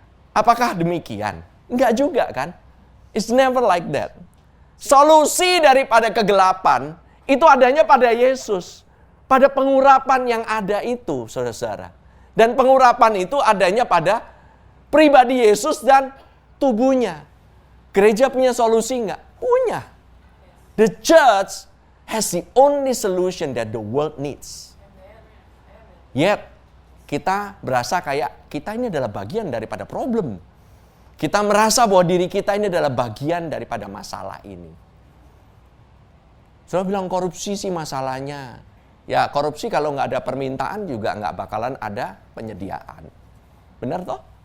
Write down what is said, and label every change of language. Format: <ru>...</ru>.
<id>Apakah demikian? Enggak juga kan?</id> <en>It's never like that.</en> <id>Solusi daripada kegelapan itu adanya pada Yesus. Pada pengurapan yang ada itu, saudara-saudara. Dan pengurapan itu adanya pada pribadi Yesus dan tubuhnya. Gereja punya solusi enggak? Punya.</id> <en>The church has the only solution that the world needs.</en> <id>Yet, kita berasa kayak kita ini adalah bagian daripada problem. Kita merasa bahwa diri kita ini adalah bagian daripada masalah ini. Saya bilang korupsi sih masalahnya. Ya korupsi kalau nggak ada permintaan juga nggak bakalan ada penyediaan. Benar toh?</id>